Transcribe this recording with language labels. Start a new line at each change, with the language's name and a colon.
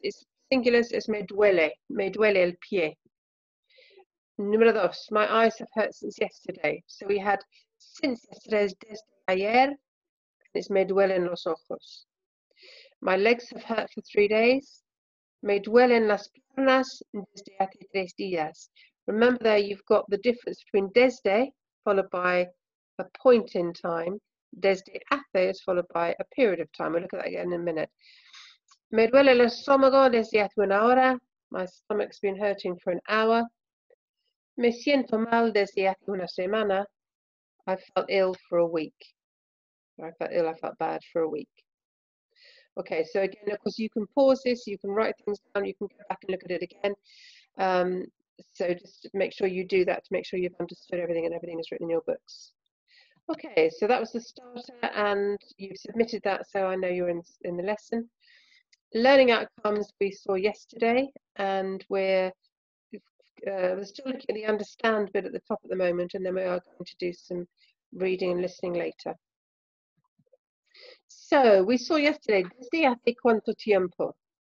English: It's singular, so it's
Spanish: me duele el pie.
English: Número 2, my eyes have hurt since yesterday. So we had since yesterday is
Spanish: desde ayer,
English: and it's
Spanish: me duelen los ojos.
English: My legs have hurt for 3 days.
Spanish: Me duelen las piernas desde hace 3 días.
English: Remember there you've got the difference between desde followed by a point in time. Desde hace is followed by a period of time. We'll look at that again in a minute.
Spanish: Me duele el estómago desde hace una hora.
English: My stomach's been hurting for an hour.
Spanish: Me siento mal desde hace una semana.
English: I felt ill for a week. I felt bad for a week. Okay, so again, of course, you can pause this, you can write things down, you can go back and look at it again. So just make sure you do that to make sure you've understood everything and everything is written in your books. Okay, so that was the starter and you've submitted that, so I know you're in the lesson. Learning outcomes we saw yesterday, and we're still looking at the understand bit at the top at the moment, and then we are going to do some reading and listening later. So we saw yesterday,
Spanish: desde hace cuánto tiempo.